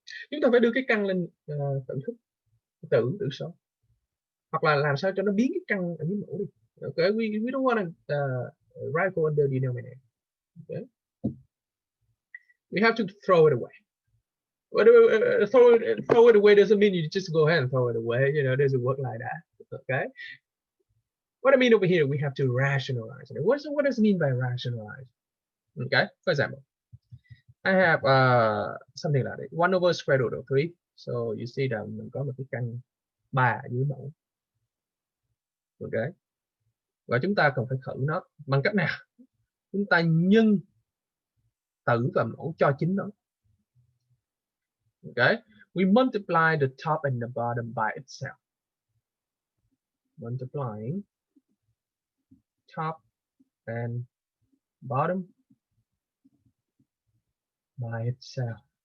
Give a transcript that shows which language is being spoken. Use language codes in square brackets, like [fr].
[vi] Chúng ta phải đưa cái căn lên tử thức, tử số, hoặc là làm sao cho nó biến cái căn ở dưới mẫu đi. [en] Okay, we don't want to radical under denominator. Okay, we have to throw it away. But throw it away doesn't mean you just go ahead and throw it away. You know, it doesn't work like that. Okay. What I mean over here, we have to rationalize it. What does it mean by rationalize? Okay. For example, I have something like that. 1 over square root of 3. So you see that [vi] mình có một cái căn 3 dưới mẫu. Okay. Và chúng ta cần phải khử nó bằng cách nào? Chúng ta nhân tử và mẫu cho chính nó. [en] Okay. We multiply the top and the bottom by itself. Multiplying top and bottom by itself.